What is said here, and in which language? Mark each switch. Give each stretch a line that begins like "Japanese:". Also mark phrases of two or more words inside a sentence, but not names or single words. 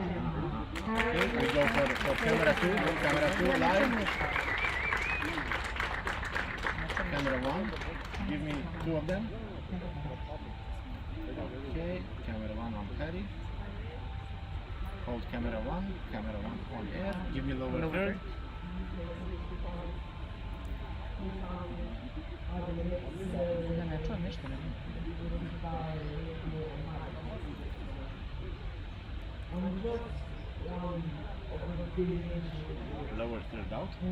English: Okay, we go for camera 2, camera 2 live. Camera 1, give me 2 of them. Okay, camera 1 on Harry. Hold camera 1 on air. Give me lower third.
Serbian: Ne čujem ništa.
English: Lower third out.